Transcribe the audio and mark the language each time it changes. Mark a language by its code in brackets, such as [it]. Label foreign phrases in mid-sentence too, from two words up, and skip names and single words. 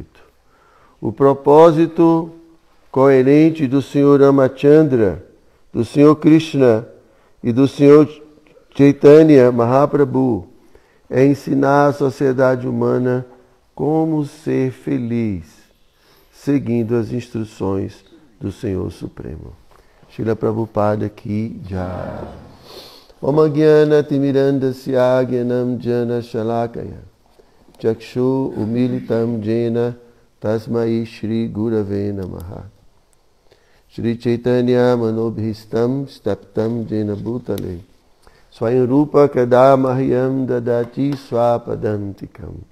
[pt] O propósito coerente do Senhor Ramachandra, do Senhor Krishna e do Senhor Chaitanya Mahaprabhu é ensinar a sociedade humana como ser feliz, seguindo as instruções do Senhor Supremo. [hi] श्रील प्रभुपाद की जय. [sa] ॐ ज्ञान तिमिरान्धस्य ज्ञानम् जन शलाकया चक्षु उमिलितम् येन तस्मै श्री गुरवे नमः. श्री चैतन्य मनोभीष्टं स्तप्तम् येन भूतले स्वयं रूप कदामह्यं ददाति स्वपदान्तिकम्.